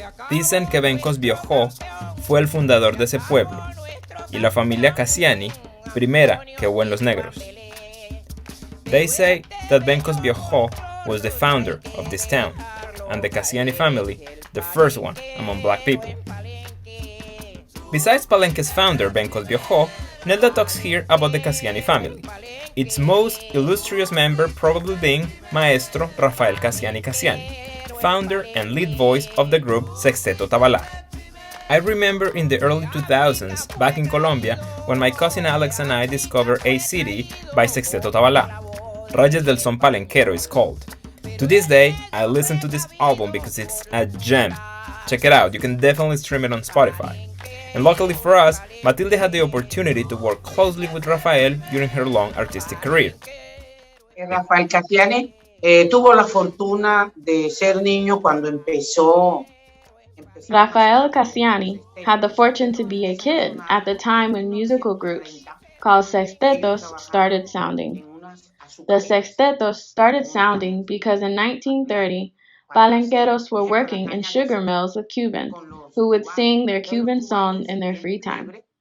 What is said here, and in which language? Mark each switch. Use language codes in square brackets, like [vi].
[es] Dicen que Bencos Biojó fue el fundador de ese pueblo, y la familia Cassiani, primera que hubo en los negros. [en] They say that Bencos Biojó was the founder of this town, and the Cassiani family, the first one among black people. Besides Palenque's founder, Bencos Biojó, Nelda talks here about the Cassiani family, its most illustrious member probably being Maestro Rafael Cassiani Cassiani, founder and lead voice of the group Sexteto Tabalá. I remember in the early 2000s, back in Colombia, when my cousin Alex and I discovered a CD by Sexteto Tabalá. Rayas del Son Palenquero is called. To this day, I listen to this album because it's a gem. Check it out, you can definitely stream it on Spotify. And luckily for us, Matilde had the opportunity to work closely with Rafael during her long artistic career. [es] Rafael Cassiani tuvo la fortuna de ser niño cuando empezó. [en] Rafael Cassiani had the fortune to be a kid at the time when musical groups called sextetos started sounding. The sextetos started sounding because in 1930, palenqueros were working in sugar mills with Cubans, who would sing their Cuban song in their free time.